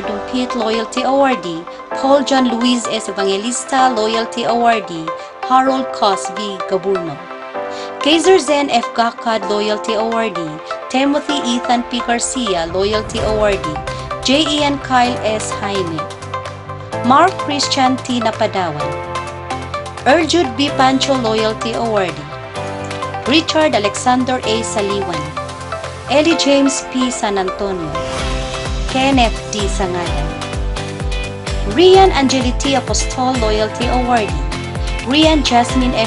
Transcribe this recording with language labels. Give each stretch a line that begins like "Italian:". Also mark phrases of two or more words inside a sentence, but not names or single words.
English: Dumpit, Loyalty Awardee. Paul John Luis S. Evangelista, Loyalty Awardee. Harold Cos V. Gaburno. Kaiser Zen F. Gakad, Loyalty Awardee. Timothy Ethan P. Garcia, Loyalty Awardee. J. Ian Kyle S. Jaime, Mark Christian T. Napadawan, Erjude B. Pancho Loyalty Awardee, Richard Alexander A. Saliwan, Ellie James P. San Antonio, Kenneth D. Sangalan, Rian Angeliti Apostol Loyalty Awardee, Rian Jasmine F.